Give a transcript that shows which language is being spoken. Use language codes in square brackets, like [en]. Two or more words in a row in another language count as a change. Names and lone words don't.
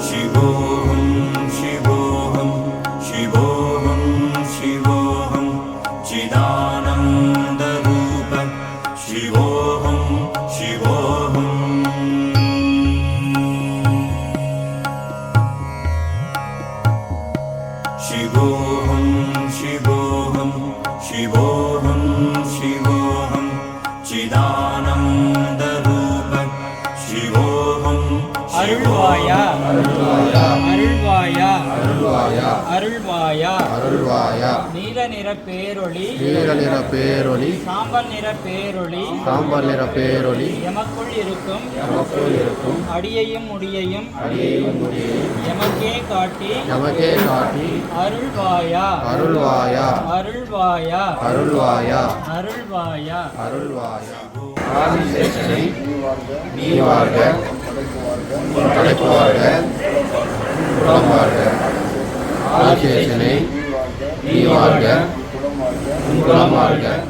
[sa] शिवोऽहं शिवोऽहं शिवोऽहं शिवोऽहं चिदानन्दरूप शिवोऽहं शिवोऽहम् शिवोऽहं शिवोऽहं शिवोऽहं शिवोऽहं चिदानन्दरूप शिवोऽहं [ta] அருள்வாயா அருள்வாயா அருள்வாயா அருள்வாயா அருள்வாயா அருள்வாயா நீல நிற பேரொளி நீல நிற பேரொளி சாம்பல் நிற பேரொளி சாம்பல் நிற பேரொளி எமக்குள் இருக்கும் நமக்குள் இருக்கும் அடியையும் முடியையும் அடியையும் முடியையும் எமக்கே காட்டி நமக்கே காட்டி அருள்வாயா அருள்வாயா அருள்வாயா அருள்வாயா அருள்வாயா அருள்வாயா ஆதிசேஷனை நீ வாழ்க படைப்பு வாழ்க குலம் வாழ்க ஆதிசேஷனை நீ வாழ்க குலம் வாழ்க